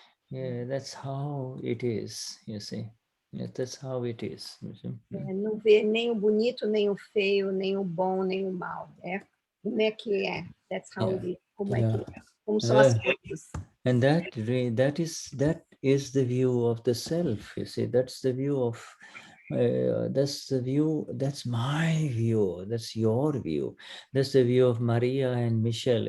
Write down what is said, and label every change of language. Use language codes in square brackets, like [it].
[en] Yeah, that's how it is, you see. Yeah, that's how it is. [pt] Não vê nem o bonito, nem o feio, nem o bom, nem o mal. Como é que é? [en] That's how it is. [pt] Como é que é? Como são as coisas. [en] And that is the view of the self, you see. That's the view of that's my view, that's your view, that's the view of Maria and Michelle.